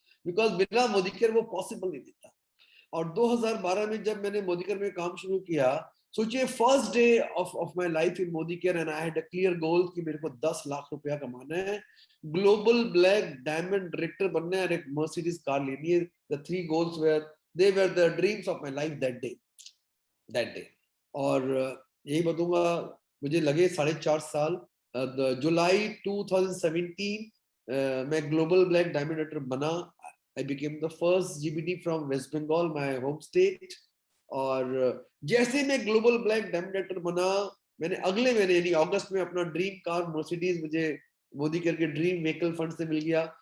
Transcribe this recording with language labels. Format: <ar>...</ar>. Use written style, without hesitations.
<hi>Because बिना मोदीकेयर वो possible नहीं था. और 2012 में जब मैंने मोदीकेयर में काम शुरू किया, सोचिए</hi> <en>first day of my life in Modicare, and I had a clear goal</en> <hi>कि मेरे को 10 लाख रुपया कमाना है, ग्लोबल ब्लैक डायमंड डायरेक्टर बनना है, और एक मर्सिडीज कार लेनी है.</hi> <en>The 3 goals they were the dreams of my life that day.</en> <hi>और यही बताऊंगा, मुझे लगे 4.5 साल. जुलाई 2017 मैं ग्लोबल ब्लैक डायमंड डायरेक्टर बना.</hi> <en>I became the first GBD from West Bengal, my home state.</en> <hi>और जैसे मैं ग्लोबल ब्लैक डायमंड डायरेक्टर बना, मैंने अगले महीने यानी अगस्त में अपना ड्रीम कार मर्सिडीज मुझे मोदीकेयर के ड्रीम व्हीकल फंड से मिल गया.</hi>